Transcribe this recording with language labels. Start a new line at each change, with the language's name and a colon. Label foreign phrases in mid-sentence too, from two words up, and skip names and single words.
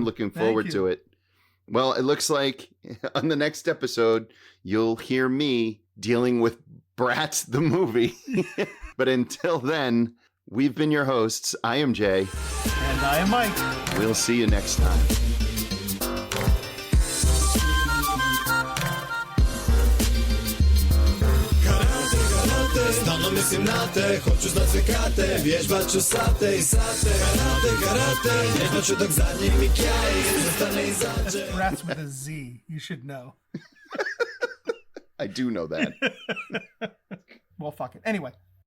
English: I'm looking forward to it. Well, it looks like on the next episode, you'll hear me dealing with Bratz the movie. But until then, we've been your hosts. I am Jay. And I am Mike. We'll see you next time.
Croatian: Stalno mislim na te, hoću znat sve kate, vježbat ću sate i sate. Karate, vježbat ću dok zadnji mi kjaj izostane i zađe.
English: Bratz with a Z, you should know. I do know that. Well, fuck it. Anyway.